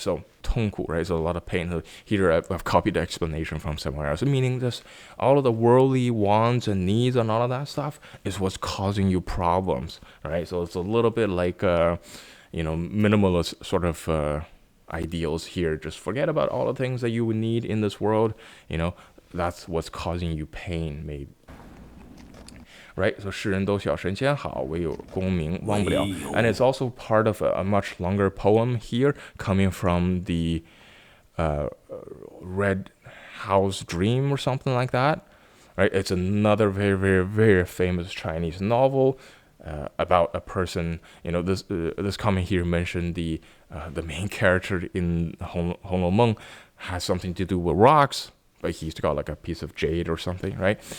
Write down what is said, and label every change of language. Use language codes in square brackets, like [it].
[en] So 痛苦, right? So a lot of pain. So here I've copied the explanation from somewhere else, meaning just all of the worldly wants and needs and all of that stuff is what's causing you problems, right? So it's a little bit like minimalist sort of ideals here. Just forget about all the things that you would need in this world. That's what's causing you pain, maybe. Right, so [zh] 世人都晓神仙好，唯有功名忘不了. [en] And it's also part of a much longer poem here, coming from the Red House Dream or something like that. Right, it's another very, very, very famous Chinese novel. about a person. This comment here mentioned the main character in Hong Meng has something to do with rocks, but he's got like a piece of jade or something, right?